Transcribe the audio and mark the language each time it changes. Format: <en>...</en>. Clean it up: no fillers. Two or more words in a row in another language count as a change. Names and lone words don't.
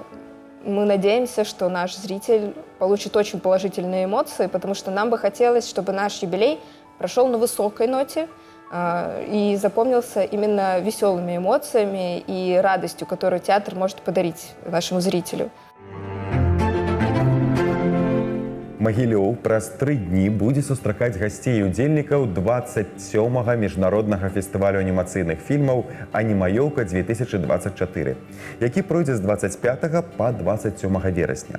<ru>Мы надеемся, что наш зритель получит очень положительные эмоции, потому что нам бы хотелось, чтобы наш юбилей прошел на высокой ноте и запомнился именно веселыми эмоциями и радостью, которую театр может подарить нашему зрителю.</ru> <be>Магілёў праз 3 дні будзе сустракаць гасцей і удзельнікаў 27-га міжнароднага фестывалю анімацыйных фільмаў «Анімаёўка-2024», які пройдзе з 25 па 27 верасня.</be>